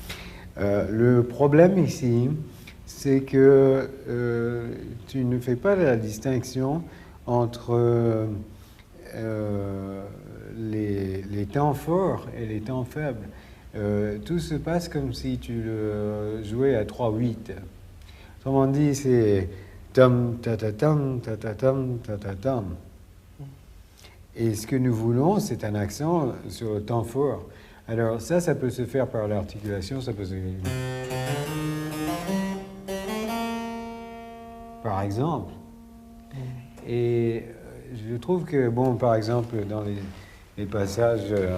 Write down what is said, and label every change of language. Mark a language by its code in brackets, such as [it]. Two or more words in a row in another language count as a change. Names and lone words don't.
[fr] Le problème ici, c'est que tu ne fais pas la distinction entre les temps forts et les temps faibles. Tout se passe comme si tu le jouais à 3/8. Autrement dit, c'est tam ta ta tam ta ta tam ta ta tam. Et ce que nous voulons, c'est un accent sur le temps fort. Alors ça peut se faire par l'articulation, ça peut se... Par exemple. Et je trouve que, bon, par exemple, dans les passages...